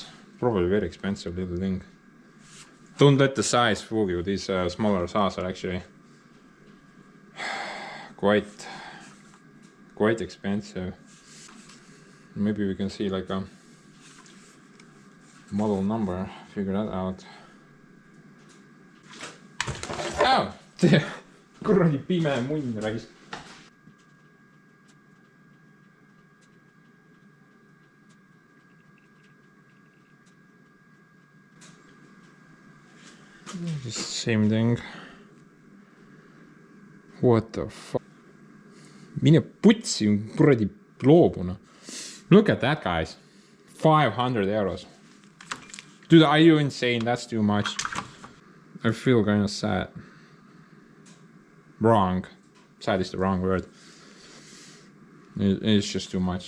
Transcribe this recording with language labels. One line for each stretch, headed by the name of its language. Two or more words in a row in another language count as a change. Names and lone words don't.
English: Probably very expensive little thing. Don't let the size fool you. These smaller saws are actually quite expensive. Maybe we can see like a model number, figure that out.
Estonian: Oh! Kuradi pime munn raisk.
English: Just same thing. What the fuck?
Estonian: Mine putsi, kuradi loobuna.
English: Look at that, guys. 500 euros. Dude, are you insane? That's too much. I feel kind of sad. Wrong. Sad is the wrong word. It's just too much.